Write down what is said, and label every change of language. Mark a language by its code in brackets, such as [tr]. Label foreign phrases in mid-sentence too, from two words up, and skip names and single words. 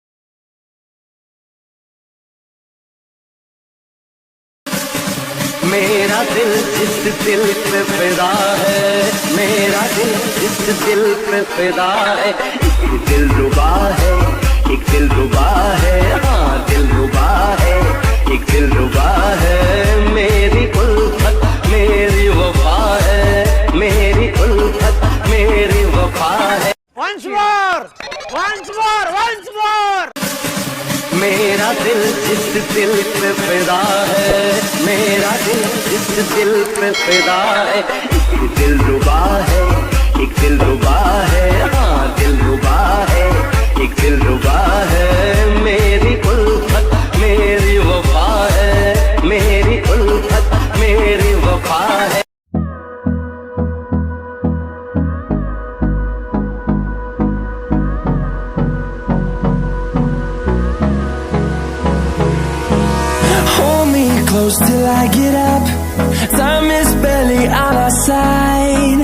[hi] मेरा दिल जिस दिल पे फिदा है, मेरा दिल जिस दिल पे फिदा है, एक दिल रुबा है, एक दिल रुबा है, हाँ दिल रुबा है, एक दिल रुबा है। मेरी उल्फत मेरी वफा है, मेरी उल्फत मेरी वफा है। [en] Once more, once more, once more. [hi] मेरा दिल जिस दिल पे फिदा है, मेरा दिल जिस दिल पे फिदा है, एक दिल रुबा है, एक दिल रुबा है, हाँ दिल रुबा है, एक दिल रुबा है। मेरी उल्फत मेरी वफा है, मेरी उल्फत मेरी वफा है। [en] Close till I get up. Time is barely on our side.